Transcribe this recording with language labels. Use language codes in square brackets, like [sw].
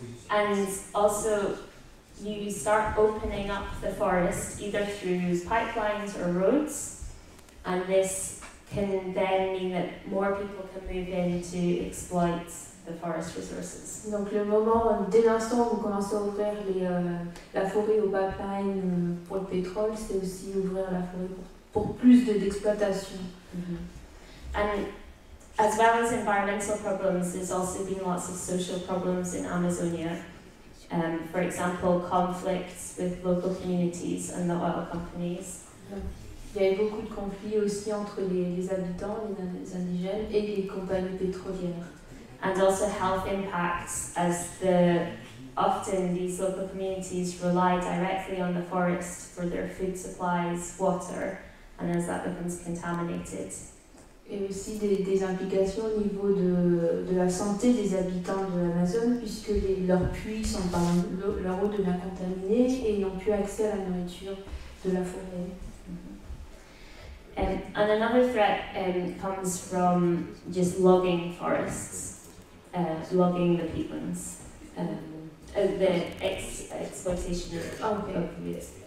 [en] and also you start opening up the forest either through pipelines or roads, and this can then mean that more people can move in to exploit the forest resources. [fr] Donc dès l'instant où vous commencez à ouvrir la forêt au pipeline pour le pétrole, c'est aussi ouvrir la forêt pour plus d'exploitation. [en] And as well as environmental problems, there's also been lots of social problems in Amazonia. For example, conflicts with local communities and the oil companies. [fr] Il y a eu beaucoup de conflits aussi entre les habitants, les indigènes et les compagnies pétrolières. [en] And also health impacts, as often these local communities rely directly on the forest for their food supplies, water, and as that becomes contaminated. [fr] Et aussi des implications au niveau de la santé des habitants de l'Amazone, puisque leurs puits sont leur eau devient contaminée et ils n'ont plus accès à la nourriture de la forêt. [en] And another threat comes from just logging forests, logging the peatlands, the exploitation of wood.